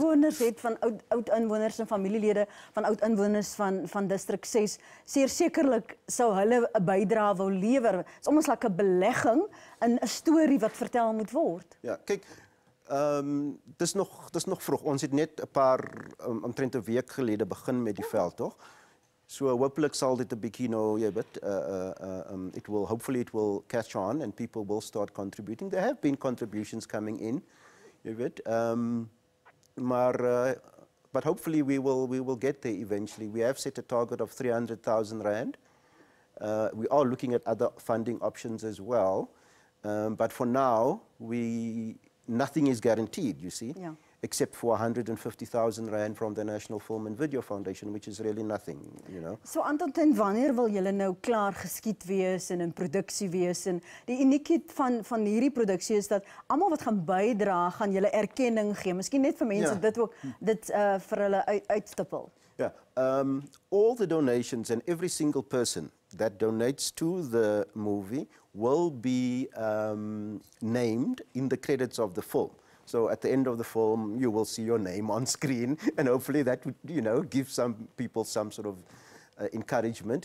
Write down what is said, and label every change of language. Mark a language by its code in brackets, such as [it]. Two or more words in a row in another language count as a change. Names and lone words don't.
[af] Inwoners het van oud inwoners en familielede van oud inwoners van Distrik Ses, sekerlik sou hulle 'n bydrae wou lewer. Dit is almoes like 'n belegging in 'n storie wat vertel moet word. Ja, kyk, dis nog vroeg. Ons het net 'n paar omtrent 'n week gelede begin met die veldtog. So hopelik sal dit 'n bietjie nou, jy weet, [en] hopefully it will catch on and people will start contributing. There have been contributions coming in, [af] jy weet, [en] but hopefully we will get there eventually. We have set a target of 300,000 rand. We are looking at other funding options as well, but for now nothing is guaranteed, you see. Yeah. Except for 150,000 rand from the National Film and Video Foundation, which is really nothing, you know. [af] So Anton, ten wanneer wil julle nou klaar geskied wees en in produksie wees? En die uniekheid van hierdie produksie is dat almal wat gaan bydra, gaan julle erkenning gee. Miskien net vir mense dit vir hulle uitstippel. [en] Yeah, all the donations and every single person that donates to the movie will be named in the credits of the film. So at the end of the film, you will see your name on screen, and hopefully that would, you know, give some people some sort of encouragement.